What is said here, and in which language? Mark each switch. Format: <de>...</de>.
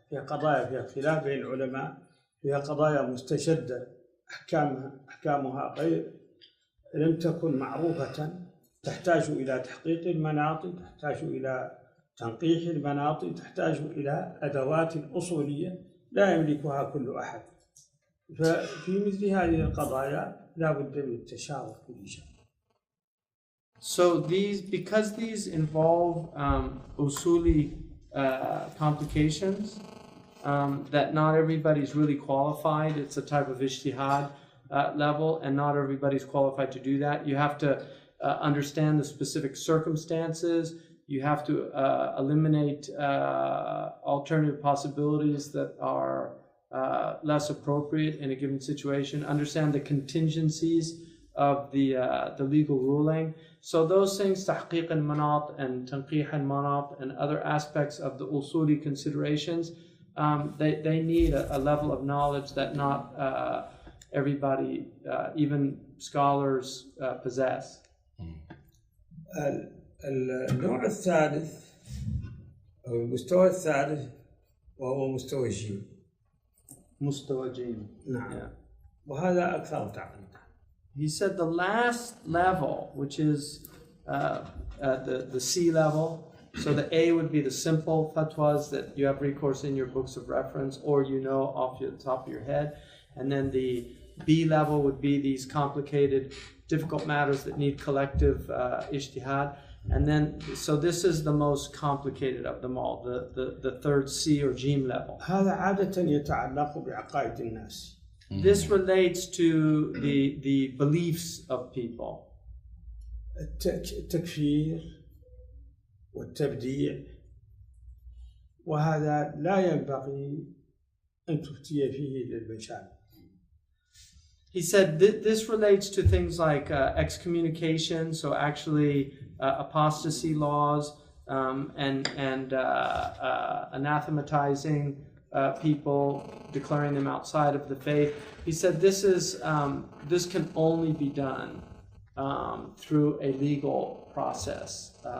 <ar>فيها قضايا فيها خلاف بين العلماء، فيها قضايا مستجدة أحكامها غير لم تكن معروفة، تحتاج إلى تحقيق المناطق، تحتاج إلى تنقيح المناطق، تحتاج إلى أدوات أصولية لا يملكها كل أحد. ففي مثل هذه القضايا لا بد من التشاور في اللجان.</ar> <en>So because these involve usuli complications, that not everybody's really qualified. It's a type of ijtihad level, and not everybody's qualified to do that. You have to understand the specific circumstances. You have to eliminate alternative possibilities that are less appropriate in a given situation. Understand the contingencies of the legal ruling. So those things, tahqiq al-manat and tanqih al-manat and other aspects of the usuli considerations, they need a level of knowledge that not everybody, even scholars, possess.</en> <ar>النوع الثالث أو المستوى الثالث وهو مستوى جيم. مستوى جيم. نعم.</ar> <en>Yeah.</en> <ar>وهذا أكثر تعقيدا.</ar> <en>He said the last level, which is the C level. So the A would be the simple fatwas that you have recourse in your books of reference or you know off the top of your head, and then the B level would be these complicated, difficult matters that need collective ijtihad. And then, so this is the most complicated of them all, the third C or Jim level.</en> <ar>هذا عادة يتعلق بعقائد الناس.</ar> <en>This relates to the beliefs of people.</en> <ar>التكفير والتبديع، وهذا لا ينبغي أن تفتي فيه للمجال.</ar> <en>He said this relates to things like excommunication, so actually apostasy laws, and anathematizing people, declaring them outside of the faith. He said this can only be done through a legal process.</en>